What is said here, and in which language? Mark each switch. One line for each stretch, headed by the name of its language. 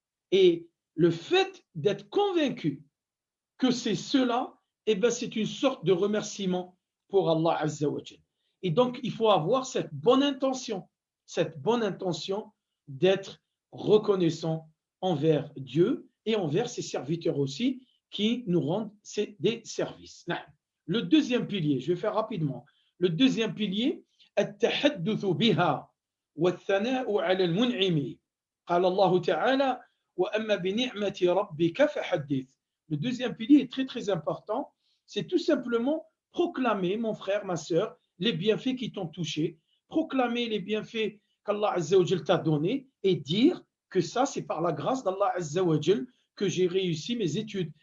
French: Et le fait d'être convaincu que c'est cela, eh ben, c'est une sorte de remerciement pour Allah Azza wa Jal. Et donc, il faut avoir cette bonne intention d'être reconnaissant envers Dieu et envers ses serviteurs aussi qui nous rendent des services. Le deuxième pilier, je vais faire rapidement. Le deuxième pilier,
Arabic: التحدث بها والثناء على المنعم. قال الله تعالى وأما بنعمة ربك فحدث.
French: Le deuxième pilier est très très important. C'est tout simplement proclamer, mon frère, ma sœur, les bienfaits qui t'ont touché, proclamer les bienfaits qu'Allah Azza wa Jal t'a donnés et dire que ça, c'est par la grâce d'Allah Azza wa Jal que j'ai réussi mes études.